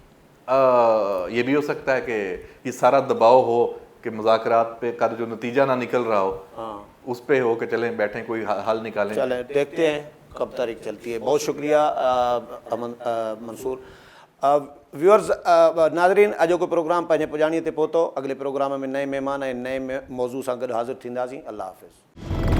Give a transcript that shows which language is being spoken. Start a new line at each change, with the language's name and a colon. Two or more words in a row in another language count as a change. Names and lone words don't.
Urdu: یہ بھی ہو سکتا ہے کہ یہ سارا دباؤ ہو کہ مذاکرات پہ کا جو نتیجہ نہ نکل رہا ہو، اس پہ ہو کہ چلیں بیٹھیں کوئی حل نکالیں. چلیں دیکھتے ہیں کب تحریک چلتی ہے. بہت شکریہ منصور. ویورز ناظرین،
Sindhi: اجو کو پروگرام پنहिंजे पुॼाणीअ ते पहुतो. अॻिले प्रोग्राम में नए महिमान ऐं नए मौज़ू सां गॾु हाज़िर थींदासीं. अल्लाह हाफ़िज़.